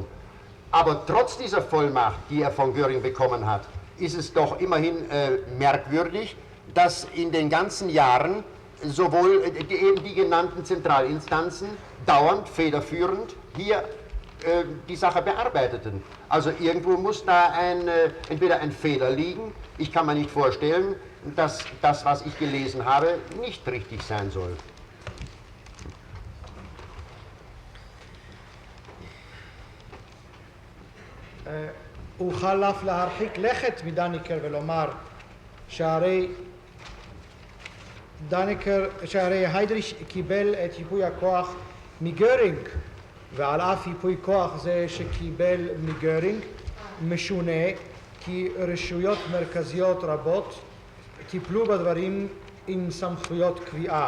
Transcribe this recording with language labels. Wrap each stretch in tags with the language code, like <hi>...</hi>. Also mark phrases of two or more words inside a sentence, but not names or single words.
<de>Aber trotz dieser Vollmacht, die er von Göring bekommen hat, ist es doch immerhin merkwürdig, dass in den ganzen Jahren sowohl eben die genannten Zentralinstanzen dauernd federführend hier die Sache bearbeiteten. Also irgendwo muss da entweder ein Fehler liegen. Ich kann mir nicht vorstellen, dass das, was ich gelesen habe, nicht richtig sein soll.</de> <he>אוכל אף להרחיק לכת מדניקר ולומר שהרי היידריש קיבל את ייפוי הכוח מגרינג, ועל אף ייפוי כוח זה שקיבל מגרינג משונה כי רשויות מרכזיות רבות טיפלו בדברים עם סמכויות קביעה.</he>